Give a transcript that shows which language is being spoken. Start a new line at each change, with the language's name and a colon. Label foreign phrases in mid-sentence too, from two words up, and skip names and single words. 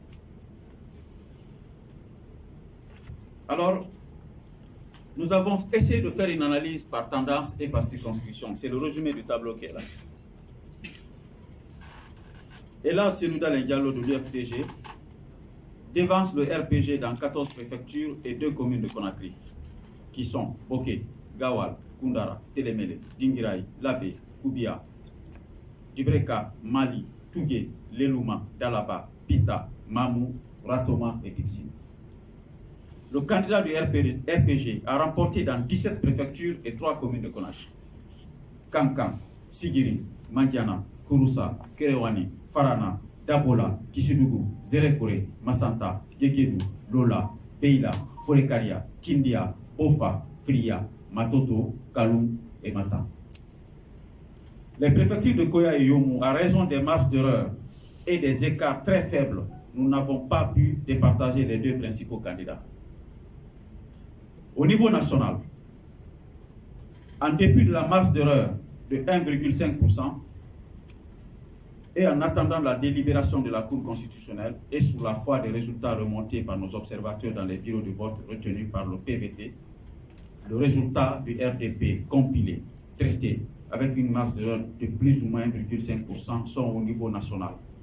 French: Alors, nous avons essayé de faire une analyse par tendance et par circonscription. C'est le résumé du tableau qui est là. Et là, Senoudal Diallo de l'UFDG dévance le RPG dans 14 préfectures et 2 communes de Conakry, qui sont Boké, Gawal, Koundara, Télémélé, Dinguiraï, Labé, Koubia, Djibreka, Mali, Tougué, Lelouma, Dalaba, Pita, Mamou, Ratoma et Dixine. Le candidat du RPG a remporté dans 17 préfectures et 3 communes de Conakry. Kankan, Sigiri, Mandiana, Kouroussa, Kerewani, Farana, Dabola, Kisidougou, Zerekore, Massanta, Gegedou, Lola, Beila, Forekaria, Kindia, Ofa, Fria, Matoto, Kaloum et Mata. Les préfectures de Koya et Yomou, à raison des marges d'erreur et des écarts très faibles, nous n'avons pas pu départager les 2 principaux candidats. Au niveau national, en dépit de la marge d'erreur de 1,5%, et en attendant la délibération de la Cour constitutionnelle et sous la foi des résultats remontés par nos observateurs dans les bureaux de vote retenus par le PVT, le résultat du RDP compilé, traité avec une marge d'erreur de plus ou moins 1,5% sont au niveau national.